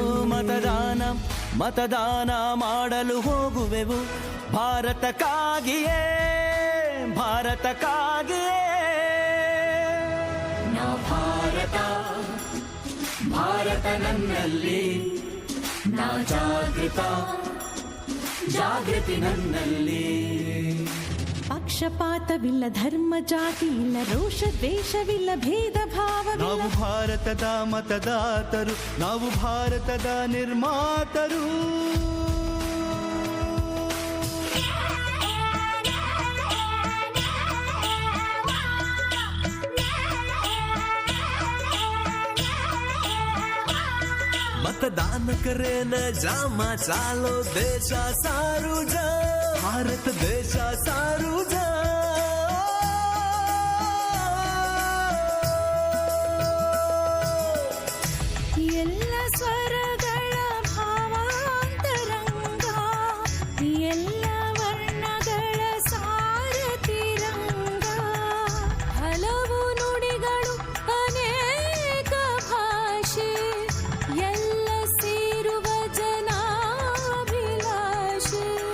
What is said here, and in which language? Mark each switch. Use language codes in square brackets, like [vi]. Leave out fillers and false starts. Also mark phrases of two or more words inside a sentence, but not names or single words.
[kn] ಮತದಾನ ಮಾಡಲು ಹೋಗುವೆವು ಭಾರತಕ್ಕಾಗಿಯೇ ನಾ ಭಾರತ ನನ್ನಲ್ಲಿ ನಾ ಜಾಗೃತಿ ನನ್ನಲ್ಲಿ. ಪಕ್ಷಪಾತವಿಲ್ಲ, ಧರ್ಮ ಜಾತಿ ಇಲ್ಲ, ರೋಷ ದ್ವೇಷವಿಲ್ಲ, ಭೇದ ಭಾವವಿಲ್ಲ. ನಾವು ಭಾರತದ ಮತದಾತರು, ನಾವು ಭಾರತದ ನಿರ್ಮಾತರು. [lmn] मतदान करेन जामा चालो देशा सारू जा भारत देशा सारू जा. [kn] ಎಲ್ಲ ಸ್ವರಗಳ ಭಾವಾಂತರಂಗ, ಎಲ್ಲ ವರ್ಣಗಳ ಸಾರತಿರಂಗ, ಹಲವು ನುಡಿಗಳು ಅನೇಕ ಭಾಷೆ, ಎಲ್ಲ ಸೇರುವ ಜನಾಭಿಲಾಷೆ.